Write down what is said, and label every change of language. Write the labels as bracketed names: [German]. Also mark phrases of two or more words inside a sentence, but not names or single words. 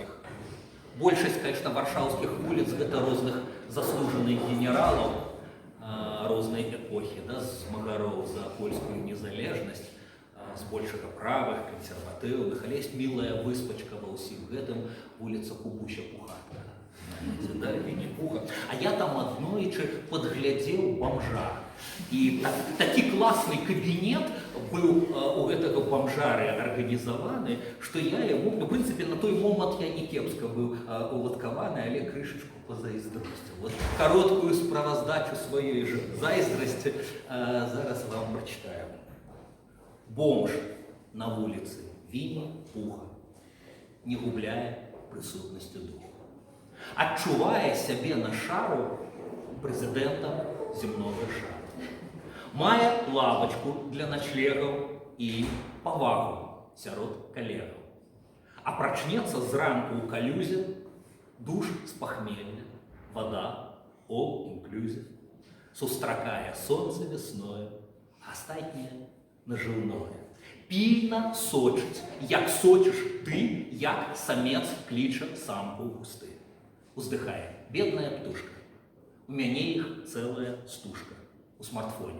[Belarusian] Большасць, конечно, варшаўскіх вуліц гэта розных заслужаных генералаў рознай эпохі, да, змагароў за польскую незалежнасць, збольшага правых, кансерватыўных, але ёсць мілая выспачка ва ўсім гэтым, вуліца Кубуся Пухатка. Да, Винни-Пуха. А я там аднойчы подглядзеў бомжа. [Russian] И такі классный кабинет был у гэтага бомжары организованы, что я ему, в принципе, на той момент я [Belarusian] не кепска был уладкаваны, але крышечку позайздросціў. [Russian] Вот короткую справаздачу своей же [Belarusian] зайздрасці зараз [Russian] вам прочитаю. [Belarusian] Бомж на улице Винни-Пуха, не губляя присутності духу. Адчувае сябе на шару прэзідэнтам земнога шару. Мае лавачку для начлегаў і павагу сярод калегаў. А прачнецца зранку ў калюзе, душ з пахмелля, вода, [English] all-inclusive, [Belarusian] сустракае сонце весною, астатняе нажыўное. Пільна сочыць, як сочыш ты, як самец кліча самку ў густы. Уздыхае, бедная птушка. У мяне іх цэлая стужка у смартфоне.